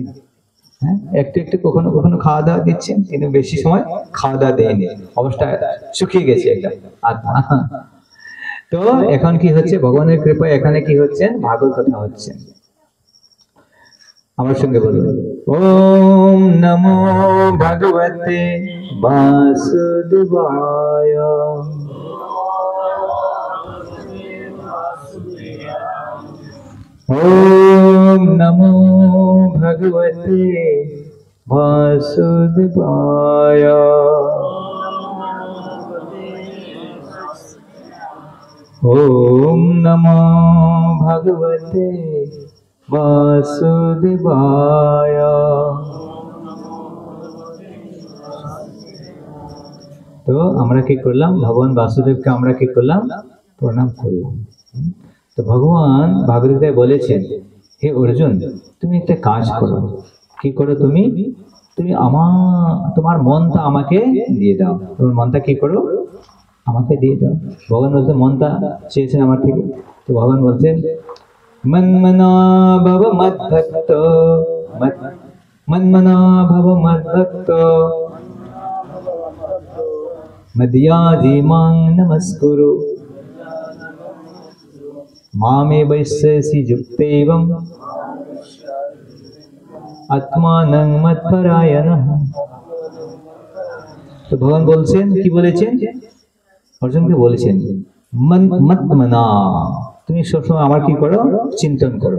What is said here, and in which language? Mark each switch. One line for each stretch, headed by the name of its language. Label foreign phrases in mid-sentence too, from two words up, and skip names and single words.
Bangla: হ্যাঁ, একটু একটু কখনো কখনো খাওয়া দাওয়া দিচ্ছেন, কিন্তু বেশি সময় খাওয়া দাওয়া দেয়নি, অবস্থা শুকিয়ে গেছে একটা আত্মা। তো এখন কি হচ্ছে, ভগবানের কৃপায় এখানে কি হচ্ছে, ভাগবত কথা হচ্ছে। আমার সঙ্গে বলুন,
Sanskrit: ওম নমো ভগবতে বাসুদেবায়। ওম নমো ভগবতে বাসুদেবায়। ওম নমো ভগবতে বাসুদেবায়।
Bangla: তো আমরা কি করলাম, ভগবান বাসুদেবকে আমরা কি করলাম, প্রণাম করলাম। তো ভগবান ভাগবতে বলেছেন, হে অর্জুন, তুমি একটা কাজ করো। কি করো তুমি, তুমি তোমার মনটা আমাকে দিয়ে দাও। তোমার মনটা কি করো, আমাকে দিয়ে দাও। ভগবান বলছে মনটা চেয়েছেন আমার থেকে। তো ভগবান বলছেন,
Sanskrit: মন্মনা ভব মদ্ভক্ত, মন্মনা ভব মদ্ভক্ত, মদ্যাজি মাং নমস্কুরু, মামে বৈশ্যসি যুক্তৈবং আত্মানং মৎপরায়ণঃ।
Bangla: তো ভগবান বলছেন, কি বলেছেন, অর্জুনকে বলেছেন, মন্মনা, তুমি সবসময় আমার কি করো, চিন্তন করো।